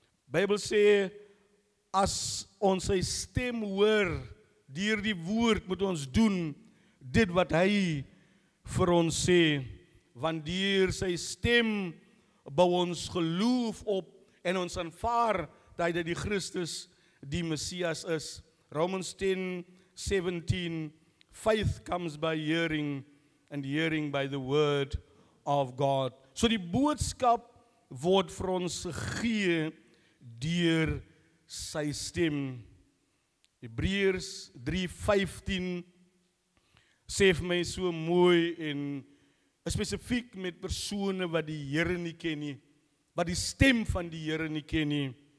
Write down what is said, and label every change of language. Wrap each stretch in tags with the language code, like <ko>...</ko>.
<af>Bybel sê, as ons sy stem hoor, deur die woord moet ons doen dit wat hy vir ons sê, want deur sy stem bou ons geloof op en ons aanvaar dat hy die Christus, die Messias is.</af> <en>Romans 10:17, faith comes by hearing and hearing by the word of God.</en> <af>So die boodskap word vir ons gegee deur sy stem. Hebreërs 3:15 sê vir my so mooi en spesifiek met persone wat die Here nie ken nie, wat die stem van die Here nie ken nie.</af>